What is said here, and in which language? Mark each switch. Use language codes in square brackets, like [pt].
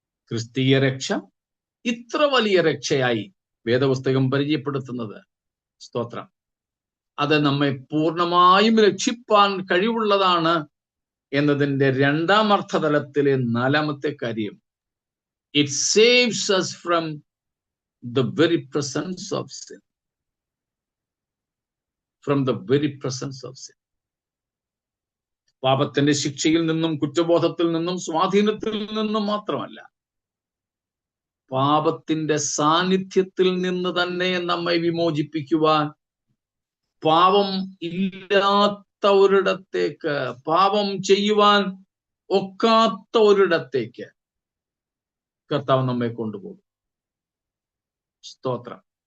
[ml] ക്രിസ്തീയ രക്ഷ ഇത്ര വലിയ രക്ഷയായി വേദപുസ്തകം പരിചയപ്പെടുത്തുന്നത്, സ്തോത്രം, അത് നമ്മെ പൂർണ്ണമായും രക്ഷിപ്പാൻ കഴിവുള്ളതാണ് എന്നതിൻ്റെ രണ്ടാം അർത്ഥതലത്തിലെ നാലാമത്തെ കാര്യം, [en] It saves us from the very presence of sin. From the very presence of sin. [ml] പാപത്തിന്റെ ശിക്ഷയിൽ നിന്നും, കുറ്റബോധത്തിൽ നിന്നും, സ്വാധീനത്തിൽ നിന്നും മാത്രമല്ല, പാപത്തിന്റെ സാന്നിധ്യത്തിൽ നിന്ന് തന്നെ നമ്മെ വിമോചിപ്പിക്കുവാൻ, പാപം ഇല്ലാത്ത ഒരിടത്തേക്ക്, പാപം ചെയ്യുവാൻ ഒക്കാത്ത ഒരിടത്തേക്ക് കർത്താവ് നമ്മെ കൊണ്ടുപോകും. സ്തോത്രം.